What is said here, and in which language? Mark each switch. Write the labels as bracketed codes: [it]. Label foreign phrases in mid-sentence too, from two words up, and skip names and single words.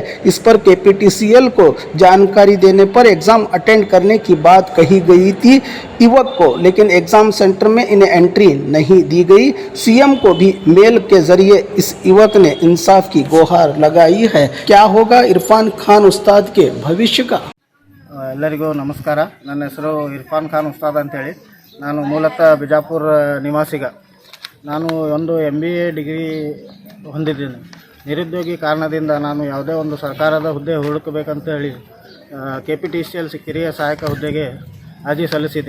[hi] इस पर केपीटीसीएल को जानकारी देने पर [en] exam attend [hi] करने की बात कही गई थी युवक को, लेकिन [en] exam centre [hi] में इन्हें एंट्री नहीं दी गई। सीएम को भी मेल के जरिए इस युवक ने इंसाफ की गुहार लगाई है। क्या होगा इरफान खान उस्ताद के भविष्य का? [kn] ಎಲ್ಲರಿಗೂ ನಮಸ್ಕಾರ. ನನ್ನ ಹೆಸರು ಇರ್ಫಾನ್ ಖಾನ್ ಉಸ್ತಾದ್ ಅಂತೇಳಿ. ನಾನು ಮೂಲತಃ ಬಿಜಾಪುರ ನಿವಾಸಿಗ. ನಾನು ಒಂದು [en] MBA degree [kn] ಹೊಂದಿದ್ದೀನಿ. ನಿರುದ್ಯೋಗಿ ಕಾರಣದಿಂದ ನಾನು ಯಾವುದೇ ಒಂದು ಸರ್ಕಾರದ ಹುದ್ದೆ ಹುಡುಕಬೇಕಂತ ಹೇಳಿ KPTCL ಕಿರಿಯ ಸಹಾಯಕ ಹುದ್ದೆಗೆ ಅರ್ಜಿ ಸಲ್ಲಿಸಿದೆ.